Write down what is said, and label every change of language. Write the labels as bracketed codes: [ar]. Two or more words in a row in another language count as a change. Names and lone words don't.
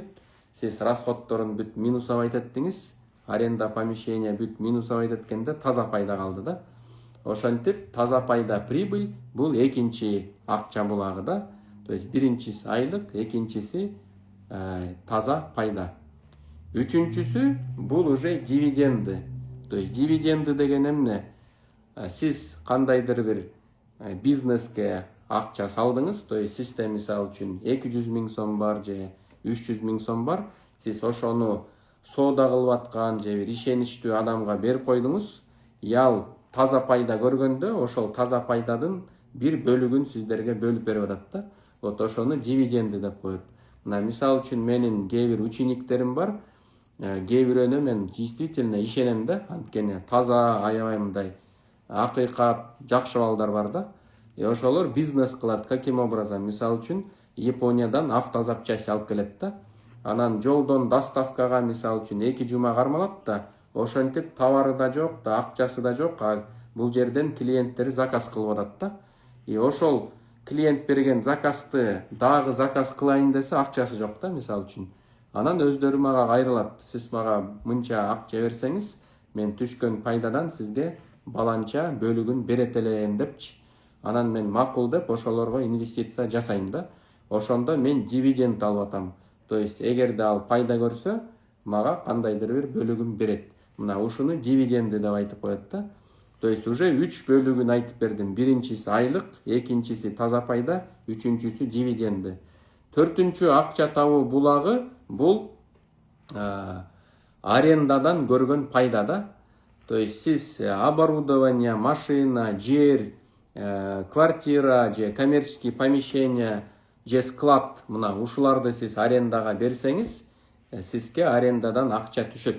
[ky] Сиз расходторун бүт минусовать эттиңиз, [ru] аренда помещения [ky] бүт минусовать эткенде таза пайда калды да. Ошентип таза пайда прибыль бул экинчи акча булагы да. [ru] То есть [ky] биринчиси айлык, экинчиси таза пайда. Үчүнчүсү бул [ru] уже дивиденды. То есть дивиденды [ky] деген эмне? Сиз кандайдыр бир бизнеске акча салдыңыз, [ru] то есть [ky] систем мисалы үчүн 200 000 сом бар же 300 000 сом бар, сиз ошону соода кылып аткан же бир ишеничтүү адамга берип койдуңуз, ал таза пайда көргөндө ошол таза пайдадын бир бөлүгүн сиздерге бөлүп берип атат да. Вот ошону дивиденды деп коет. Мына мисалы үчүн менин кээ бир учениктерим бар, кээ бирөөнө мен действительно ишенем да, анткени таза аябай мындай акыйкат жакшы балдар бар да. Ошолор бизнес кылат. [ru] Каким образом? [ky] Мисалы үчүн Япониядан автозапчасть алып келет да. Анан жолдон доставкага мисалы үчүн 2 жума кармалат да. Ошентип товары да жок да, акчасы да жок. Бул жерден клиенттери заказ кылып атат да. Ошол клиент берген заказды дагы заказ кылайын десе акчасы жок да, мисалы үчүн. Анан өздөрү мага кайрылат. Сиз мага мынча акча берсеңиз, мен түшкөн пайдадан сизге баланча бөлүгүн берет элем депчи. Анан мен макул деп ошолорго инвестиция жасайм да. Ошондо мен дивиденд алып атам. [ru] То есть [ky] эгерде ал пайда көрсө, мага кандайдыр бир бөлүгүн берет. Мына ушуну дивиденди деп айтып коет да. [ru] То есть уже [ky] 3 бөлүгүн айтып бердим. Биринчиси айлык, экинчиси таза пайда, үчүнчүсү дивиденди. Төртүнчү акча табуу булагы бул арендадан көргөн пайда да. [ru] То есть [ky] сиз оборудование, машина, жер, квартира же [ru] коммерческий помещение [ky] же склад, мына ушуларды сиз арендага берсеңиз, сизге арендадан акча түшөт.